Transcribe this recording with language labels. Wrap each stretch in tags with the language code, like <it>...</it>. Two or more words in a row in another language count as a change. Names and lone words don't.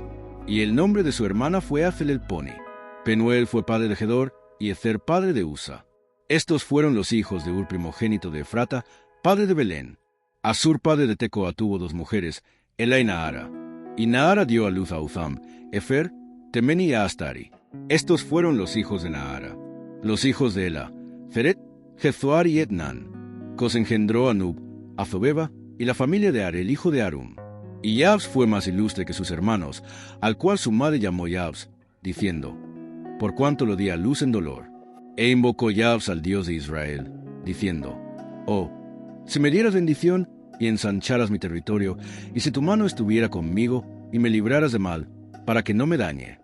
<es>Y el nombre de su hermana fue Azelelponi. Penuel fue padre de Gedor, y Ezer padre de Usa. Estos fueron los hijos de Ur primogénito de Efrata, padre de Belén. Asur padre de Tecoa tuvo 2 mujeres, Ela y Naara. Y Naara dio a luz a Uzam, Efer, Temeni y a Astari. Estos fueron los hijos de Naara. Los hijos de Ela: Feret, Jezoar y Etnan. Cos engendró a Nub, a Zobeba y la familia de Are, el hijo de Arum. Y Yabs fue más ilustre que sus hermanos, al cual su madre llamó Yabs, diciendo: por cuanto lo di a luz en dolor. E invocó Yabs al Dios de Israel, diciendo: oh, si me dieras bendición y ensancharas mi territorio, y si tu mano estuviera conmigo y me libraras de mal, para que no me dañe.</es>